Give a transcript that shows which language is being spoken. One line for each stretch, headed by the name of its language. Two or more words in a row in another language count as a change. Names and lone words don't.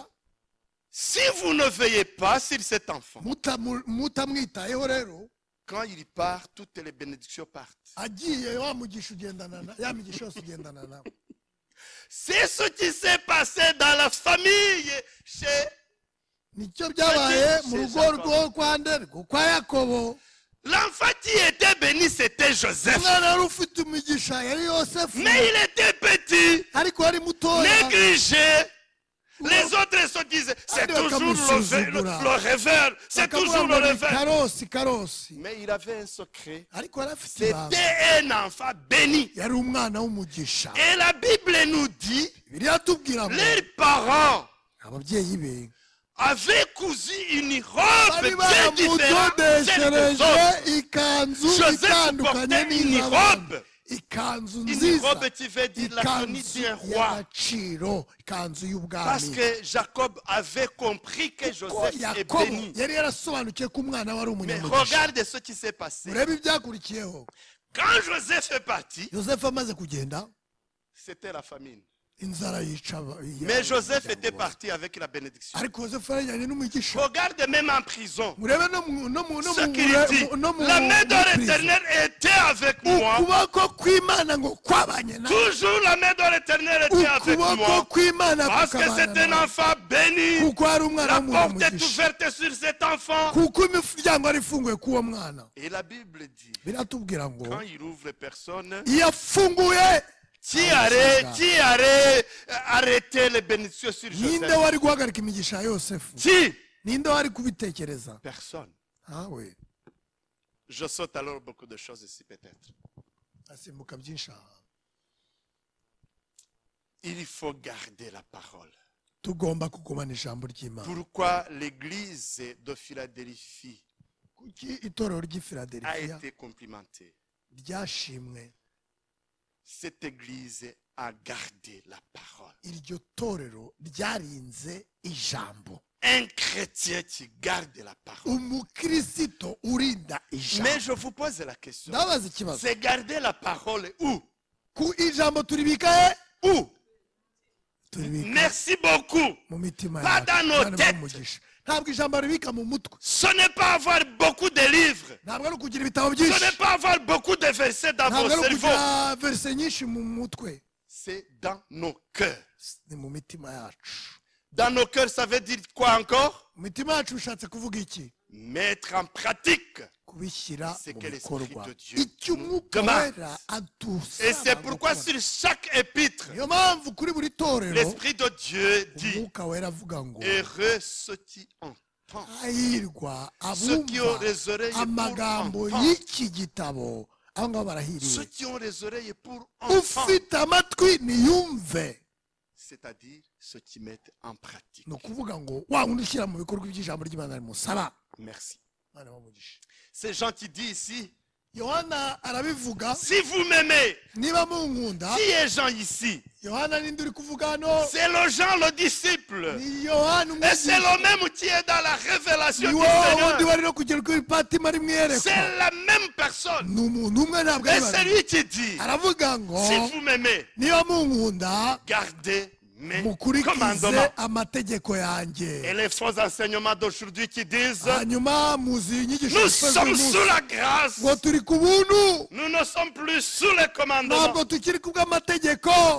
French: Si vous ne veillez pas sur cet enfant,
Kinyarwanda: mutamwitayeho rero
French: quand il part, toutes les bénédictions partent.
Kinyarwanda: agiye wa mugisha ugendana na ya migisha yose ugendana nawe.
French: C'est ce qui s'est passé dans la famille chez
Kinyarwanda: Nicyo byabaye mu rugo rwo kwa Ndere kwa Yakobo.
French: l'enfant qui était béni, c'était Joseph.
Kinyarwanda: Umwana wari ufite umugisha yari Yosefu
French: Mais il était petit,
Kinyarwanda: ariko yari mutoya.
French: négligé. Les autres se disent, c'est toujours le rêveur, c'est toujours le rêveur. Karosi. Mais il avait un secret.
Kinyarwanda: Ariko yari afite ibanga.
French: C'était un enfant béni.
Kinyarwanda: Yari umwana w'umugisha.
French: Et la Bible nous dit,
Kinyarwanda: Bibiliya tubwira ngo
French: les parents
Kinyarwanda: ababyeyi be
French: avaient cousu une robe
Kinyarwanda: bari
French: bien différente de celle des
Kinyarwanda: baramudodeshereje
French: autres.
Kinyarwanda: ikanzu Joseph itandukanye
French: portait une
Kinyarwanda: n'iz'abandi.
French: robe.
Kinyarwanda: Ikanzu
French: Une
Kinyarwanda: nziza,
French: robe qui veut dire la tenue
Kinyarwanda: ikanzu
French: d'un roi.
Kinyarwanda: y'agaciro, ikanzu
French: Parce
Kinyarwanda: y'ubwami.
French: que Jacob avait compris que
Kinyarwanda: Ko
French: Joseph est Yakobo béni.
Kinyarwanda: yari yarasobanukiye ko umwana wari
French: Mais
Kinyarwanda: umunyamugisha.
French: regarde ce qui s'est passé.
Kinyarwanda: Urebe ibyakurikiyeho.
French: Quand Joseph est parti,
Kinyarwanda: Yosefu amaze kugenda
French: c'était la famine.
Kinyarwanda: inzara yica
French: Mais Joseph était parti avec la bénédiction.
Kinyarwanda: ariko yosefu yarajyanye n'umugisha
French: Regarde même en prison.
Kinyarwanda: murebe no
French: Ce qu'il dit, la main de l'Éternel était avec moi.
Kinyarwanda: ukuboko kw'imana ngo kwabanye nawe
French: Toujours la main de l'Éternel était avec
Kinyarwanda: ukuboko
French: moi.
Kinyarwanda: kw'imana
French: Parce que c'est un enfant béni.
Kinyarwanda: kuko hari umwana
French: La
Kinyarwanda: w'umuntu
French: porte est
Kinyarwanda: umugisha
French: ouverte sur cet enfant.
Kinyarwanda: kuko imiryango ari ifunguye k'uwo mwana
French: Et la Bible dit,
Kinyarwanda: biratubwira ngo
French: quand il ouvre les personnes,
Kinyarwanda: iyo afunguye
French: qui allait arrêter les bénédictions sur
Kinyarwanda: ninde Joseph? wari guhagarika imigisha ya yosefu
French: Qui?
Kinyarwanda: ninde wari kubitekereza
French: Personne.
Kinyarwanda: ntawe
French: Je saute alors beaucoup de choses ici peut-être.
Kinyarwanda: asimbuka byinshi aha
French: Il faut garder la parole.
Kinyarwanda: tugomba kugumana ijambo ry'imana
French: Pourquoi l'église de Philadelphie
Kinyarwanda: kuki itorero ry'i
French: a filadelifiya été complimentée?
Kinyarwanda: ryashimwe
French: Cette église a gardé la parole.
Kinyarwanda: iryo torero ryarinze ijambo
French: Un chrétien qui garde la parole.
Kinyarwanda: umukristo urinda
French: Mais
Kinyarwanda: ijambo
French: je vous pose la question.
Kinyarwanda: ndabaza ikibazo
French: C'est garder la parole où?
Kinyarwanda: ku ijambo turibika he
French: Où?
Kinyarwanda: turibika
French: Merci beaucoup.
Kinyarwanda: mu mitima
French: Pas dans nos
Kinyarwanda: kandi
French: têtes.
Kinyarwanda: umugisha ntabwo ijambo ribika mu mutwe
French: Ce n'est pas avoir beaucoup de livres.
Kinyarwanda: ntabwo ari ukugira ibitabo
French: Ce
Kinyarwanda: byinshi
French: n'est pas avoir beaucoup de versets dans
Kinyarwanda: ntabwo
French: vos
Kinyarwanda: ari
French: cerveaux.
Kinyarwanda: ukugira verise nyinshi mu mutwe
French: C'est dans nos cœurs.
Kinyarwanda: ni mu mitima yacu
French: Dans nos cœurs, ça veut dire quoi encore?
Kinyarwanda: mu mitima yacu bishatse kuvuga iki
French: Mettre en pratique.
Kinyarwanda: kubishyira
French: C'est
Kinyarwanda: mu
French: que l'Esprit
Kinyarwanda: bikorwa
French: de Dieu
Kinyarwanda: icyo
French: nous
Kinyarwanda: umwuka
French: demande.
Kinyarwanda: wera
French: Et c'est
Kinyarwanda: adusaba
French: pourquoi
Kinyarwanda: gukora.
French: sur chaque épître,
Kinyarwanda: niyo mpamvu kuri buri torero
French: l'Esprit de Dieu dit,
Kinyarwanda: umwuka wera avuga ngo
French: heureux ceux qui entendent.
Kinyarwanda: hahirwa
French: Ceux qui ont
Kinyarwanda: abumva
French: les oreilles pour
Kinyarwanda: amagambo
French: entendre.
Kinyarwanda: y'iki gitabo abo ngabo
French: Ceux
Kinyarwanda: barahiriwe
French: qui ont les oreilles pour entendre.
Kinyarwanda: ufite amatwi niyumve
French: C'est-à-dire ceux qui mettent en pratique.
Kinyarwanda: ni ukuvuga ngo wa wundi ushyira mu bikorwa iby'ijambo ry'imana rimusaba
French: Merci.
Kinyarwanda: Mwana w'umugisha.
French: C'est Jean qui dit ici,
Kinyarwanda: yohana arabivuga
French: si vous m'aimez,
Kinyarwanda: niba munkunda
French: qui est Jean ici?
Kinyarwanda: yohana ninde uri kuvuga hano
French: C'est le Jean le disciple.
Kinyarwanda: ni yohana
French: Et c'est
Kinyarwanda: umwigisha
French: le même qui est dans la révélation
Kinyarwanda: ni
French: du
Kinyarwanda: wowe wundi
French: Seigneur.
Kinyarwanda: wari no kugera kuri patima ari mu iyerekwa
French: C'est la même personne.
Kinyarwanda: ni umuntu umwe ntabwo
French: Et
Kinyarwanda: ari
French: c'est
Kinyarwanda: babiri
French: lui qui dit,
Kinyarwanda: aravuga ngo
French: si vous m'aimez,
Kinyarwanda: niba munkunda
French: gardez mes
Kinyarwanda: mukurikize
French: commandements.
Kinyarwanda: amategeko
French: Et
Kinyarwanda: yanjye
French: les faux enseignements d'aujourd'hui qui disent,
Kinyarwanda: hanyuma muzi inyigisho
French: nous
Kinyarwanda: zifashe
French: sommes
Kinyarwanda: uyu
French: sous
Kinyarwanda: munsi
French: la grâce.
Kinyarwanda: ngo turi ku buntu
French: Nous ne sommes plus sous les commandements.
Kinyarwanda: ntabwo tukiri ku bw'amategeko